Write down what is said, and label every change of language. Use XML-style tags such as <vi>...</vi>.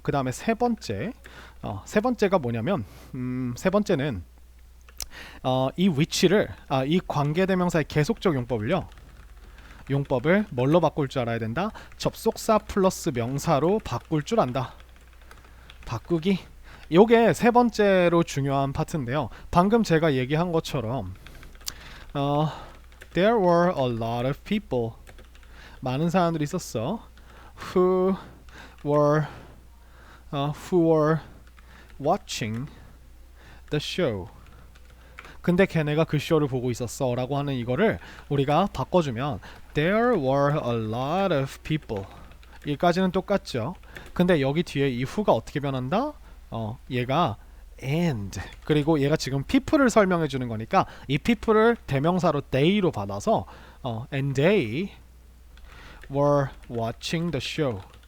<ko>그 다음에 세 번째가 뭐냐면 세 번째는 이 which를 이 관계대명사의 계속적 용법을 뭘로 바꿀 줄 알아야 된다? 접속사 플러스 명사로 바꿀 줄 안다. 바꾸기. 요게 세 번째로 중요한 파트인데요. 방금 제가 얘기한 것처럼</ko> <en>There were a lot of people.</en> <ko>많은 사람들이 있었어.</ko> <en>Who were watching the show.</en> <ko>근데 걔네가 그 쇼를 보고 있었어 라고 하는 이거를 우리가 바꿔주면</ko> <en>There were a lot of people.</en> <ko>여기까지는 똑같죠. 근데 여기 뒤에 이 who가 어떻게 변한다? 얘가 and 그리고 얘가 지금 people을 설명해 주는 거니까 이 people을 대명사로 they로 받아서</ko> <en>and they were watching the show.</en>